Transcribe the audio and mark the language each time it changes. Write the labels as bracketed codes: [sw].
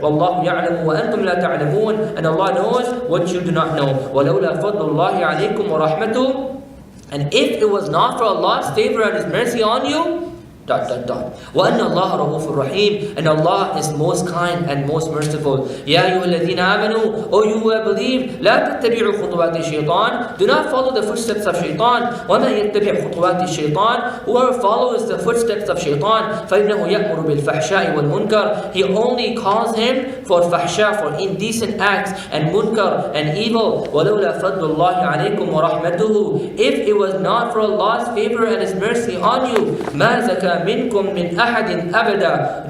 [ar] وَاللَّهُ يَعْلَمُ وَأَنْتُمْ لَا تعلمون. [en] And Allah knows what you do not know. [ar] وَلَوْلَا فَضْلُ اللَّهِ عَلَيْكُمْ وَرَحْمَتُهُ. [en] And if it was not for Allah's favor and His mercy on you, ... [ar] وَأَنَّ اللَّهَ رَءُوفٌ رَحِيمٌ. [en] And Allah is most kind and most merciful. [ar] يَا أَيُّهَا الَّذِينَ آمَنُوا, [en] O you who have believed, [ar] لَا تَتَّبِعُوا خُطُوَاتِ الشَّيْطَانِ. [en] Do not follow the footsteps of shaitan. [ar] وَمَنْ يَتَّبِعْ خُطُوَاتِ الشَّيْطَانِ. [en] Whoever follows the footsteps of shaitan, [ar] فَإِنَّهُ يَأْمُرُ بِالْفَحْشَاءِ وَالْمُنْكَرِ. [en] He only calls him for fahsha, for indecent acts, and munkar, and evil. [ar] وَلَوْلَا فَضْلُ اللَّهِ عَلَيْكُمْ وَرَحْمَتُهُ. [en] If it was not for Allah's favor and His mercy on you, [ar] مَا زَكَى منكم من أحد أبدا.